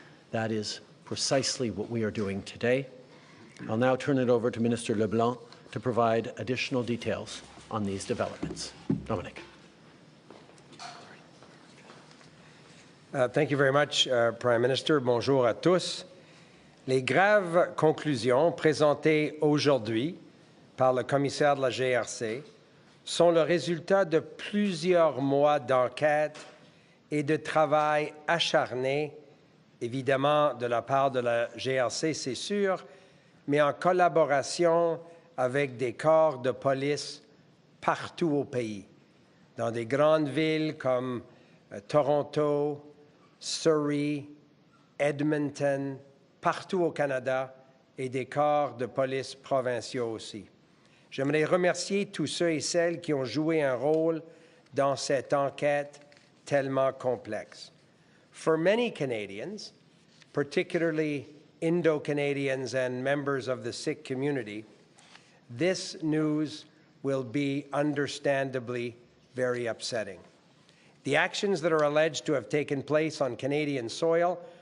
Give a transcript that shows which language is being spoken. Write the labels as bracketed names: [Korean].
[English] That is precisely what we are doing today. I'll now turn it over to Minister LeBlanc to provide additional details on these developments. Dominic. Thank you very much, Prime Minister. [French] Bonjour à tous. Les graves conclusions présentées aujourd'hui par le commissaire de la GRC sont le résultat de plusieurs mois d'enquête et de travail acharné, évidemment de la part de la GRC, c'est sûr, mais en collaboration avec des corps de police partout au pays, dans des grandes villes comme Toronto, Surrey, Edmonton, partout au Canada et des corps de police provinciaux aussi. J'aimerais remercier tous ceux et celles qui ont joué un rôle dans cette enquête tellement complexe. [English] For many Canadians, particularly Indo-Canadians and members of the Sikh community, this news will be understandably very upsetting. The actions that are alleged to have taken place on Canadian soil